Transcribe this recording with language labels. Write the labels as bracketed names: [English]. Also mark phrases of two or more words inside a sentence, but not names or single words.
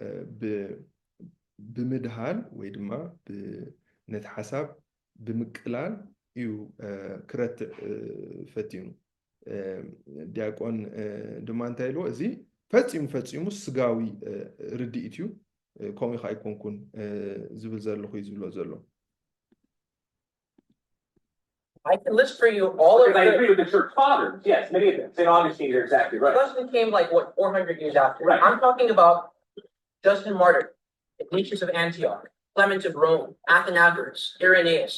[Tigrinya] ብምድሃል ወይ ድማ ነቲ ሓሳብ ብምቅላል እዩ ክረትዕ ፈቲኑ ዲያቆን ድማ እንታይ ኢልዎ እዚ ፈፂሙ ስጋዊ ርድኢት እዩ ከምኡ ኢኻ ኣይኮንኩን ዝብል ዘለኹ እዩ ዝብሎ ዘሎ [English] I can list for you all of I agree with the church fathers. Yes, many of them. St. Augustine, you're exactly right. Augustine came like what 400 years after. Right. I'm talking about Justin Martyr, Ignatius of Antioch, Clement of Rome, Athenagoras, Irenaeus.